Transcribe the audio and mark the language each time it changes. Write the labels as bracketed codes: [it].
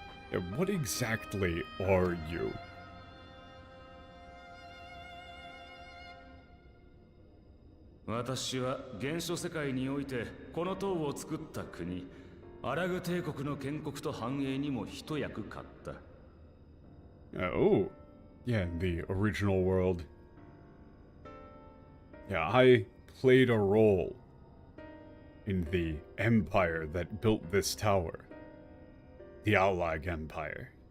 [en] Yeah, what exactly are you? [ja] 私は原初世界においてこの塔を作った国アラグ帝国の建国と繁栄にも一役買った。 [en] Oh, yeah, in the original world. Yeah, I played a role in the empire that built this tower. The Aulag Empire.